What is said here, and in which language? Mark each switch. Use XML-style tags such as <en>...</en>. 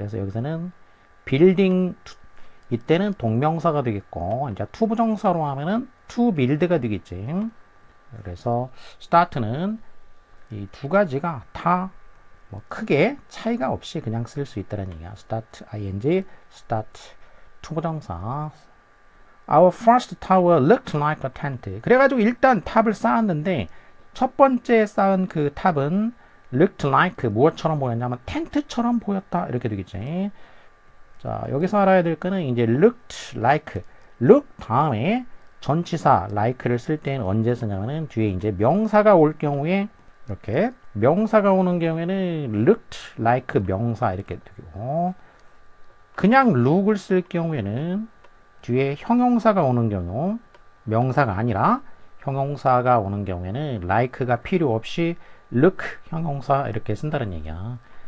<ko>그래서 여기서는 빌딩 이때는 동명사가 되겠고 이제 투부정사로 하면은 to build가 되겠지. 그래서 start는 이 두 가지가 다 뭐 크게 차이가 없이 그냥 쓸 수 있다는 얘기야. start ing, start 투부정사.</ko> <en>Our first tower looked like a tent.</en> <ko>그래가지고 일단 탑을 쌓았는데 첫 번째 쌓은 그 탑은 looked like 무엇처럼 보였냐면 텐트처럼 보였다 이렇게 되겠지. 자 여기서 알아야 될 거는 이제 looked like look 다음에 전치사 like를 쓸 때는 언제 쓰냐면은 뒤에 이제 명사가 올 경우에 이렇게 명사가 오는 경우에는 looked like 명사 이렇게 되고 그냥 look을 쓸 경우에는 뒤에 형용사가 오는 경우 명사가 아니라 형용사가 오는 경우에는 like가 필요 없이 look 형용사 이렇게 쓴다는 얘기야.</ko>